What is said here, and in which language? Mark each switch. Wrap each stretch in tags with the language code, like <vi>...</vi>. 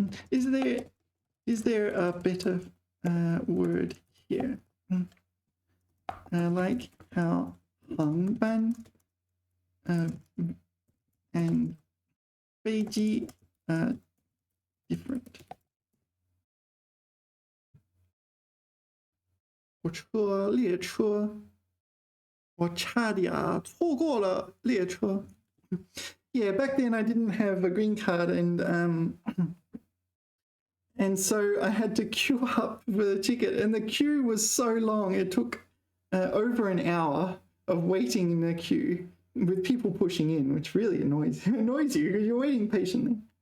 <en>Is there a better word here? Like how 航班 and 飞机 different.</en> <zh>火车列车我差点错过了列车.</zh> <en>Yeah, back then I didn't have a green card, and so I had to queue up for the ticket, and the queue was so long. It took over an hour of waiting in the queue with people pushing in, which really annoys you because you're waiting patiently.</en>